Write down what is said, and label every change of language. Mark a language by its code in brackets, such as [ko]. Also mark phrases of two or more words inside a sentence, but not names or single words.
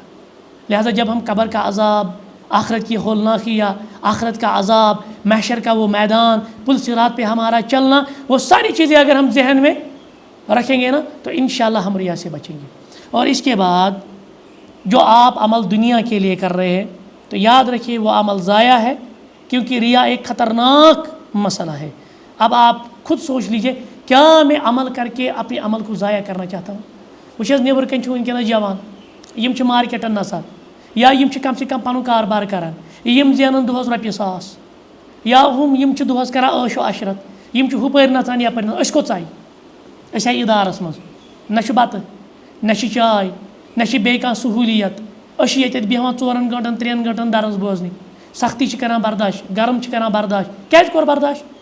[ur] لہٰذا جب ہم قبر کا عذاب، آخرت کی ہولناکیہ، آخرت کا عذاب، محشر کا وہ میدان، پل صراط پہ ہمارا چلنا، وہ ساری چیزیں اگر ہم ذہن میں رکھیں گے نا تو انشاءاللہ ہم ریا سے بچیں گے۔ اور اس کے بعد جو آپ عمل دنیا کے لیے کر رہے ہیں تو یاد رکھیے وہ عمل ضائع ہے، کیونکہ ریا ایک خطرناک مسئلہ ہے۔ اب آپ خود سوچ لیجئے، کیا میں عمل کر کے اپنے عمل کو ضائع کرنا چاہتا ہوں؟ [ks] وچ نیبر کن ونکس جوان یم مارکیٹن نسان، یا یم کم سے کم پن کاربار کران، یم زینن دہس رۄپیہِ ساس، یا یم دہس کران عٲش و عشرت، یم ہپٲرۍ نژان یپٲرۍ نژان، أسۍ کوٚت ژاے؟ أسۍ آیہِ اِدارس منٛز، نہ چھُ بتہٕ، نہ چھِ چاے، نہ چھِ بیٚیہِ کانٛہہ سہوٗلیت، أسۍ چھِ ییٚتٮ۪تھ بیٚہوان 4 گٲنٛٹن 3 گٲنٛٹن درس بوزنہِ، سختی چھِ کران برداشت، گرم چھِ کران برداشت، کیٛازِ کوٚر برداشت؟